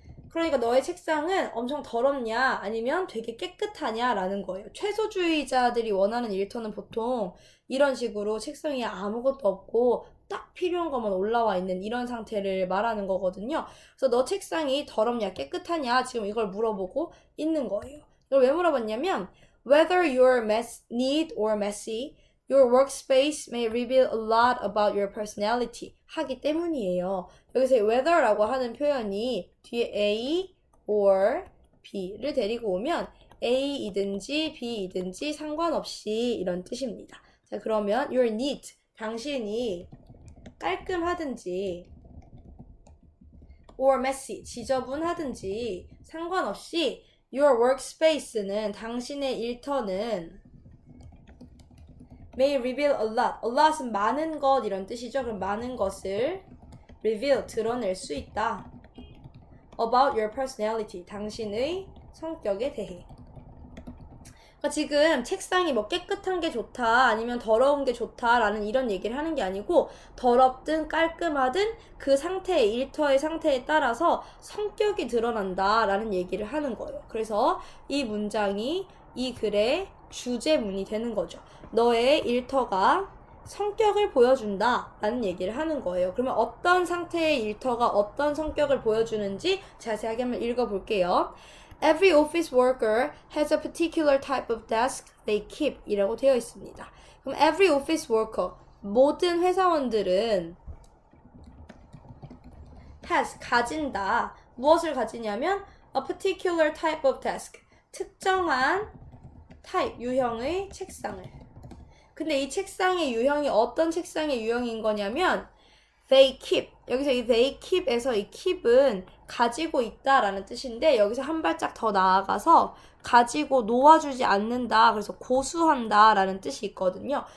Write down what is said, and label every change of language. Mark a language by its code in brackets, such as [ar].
[ko] 그러니까 너의 책상은 엄청 더럽냐 아니면 되게 깨끗하냐 라는 거예요. 최소주의자들이 원하는 일터는 보통 이런 식으로 책상에 아무것도 없고 딱 필요한 것만 올라와 있는 이런 상태를 말하는 거거든요. 그래서 너 책상이 더럽냐 깨끗하냐 지금 이걸 물어보고 있는 거예요. 이걸 왜 물어봤냐면 [en] Whether you're neat or messy Your workspace may reveal a lot about your personality [ko] 하기 때문이에요. 여기서 whether라고 하는 표현이 뒤에 A or B를 데리고 오면 A이든지 B이든지 상관없이 이런 뜻입니다. 자, 그러면 [en] you're neat, [ko] 당신이 깔끔하든지 or messy, 지저분하든지 상관없이 your workspace는 당신의 일터는 [en] may reveal a lot. [ko] a lot은 많은 것 이런 뜻이죠. 그럼 많은 것을 reveal, 드러낼 수 있다. [en] about your personality, [ko] 당신의 성격에 대해. 그러니까 지금 책상이 뭐 깨끗한 게 좋다 아니면 더러운 게 좋다라는 이런 얘기를 하는 게 아니고 더럽든 깔끔하든 그 상태의 일터의 상태에 따라서 성격이 드러난다라는 얘기를 하는 거예요. 그래서 이 문장이 이 글의 주제문이 되는 거죠. 너의 일터가 성격을 보여준다 라는 얘기를 하는 거예요. 그러면 어떤 상태의 일터가 어떤 성격을 보여주는지 자세하게 한번 읽어볼게요. [en] Every office worker has a particular type of desk they keep [ko] 이라고 되어 있습니다. 그럼 every office worker, 모든 회사원들은 has, 가진다. 무엇을 가지냐면 [en] a particular type of desk, [ko] 특정한 타입, 유형의 책상을. 근데 이 책상의 유형이 어떤 책상의 유형인 거냐면 [en] they keep, [ko] 여기서 이 they keep에서 이 keep은 가지고 있다라는 뜻인데 여기서 한 발짝 더 나아가서 가지고 놓아주지 않는다, 그래서 고수한다 라는 뜻이 있거든요.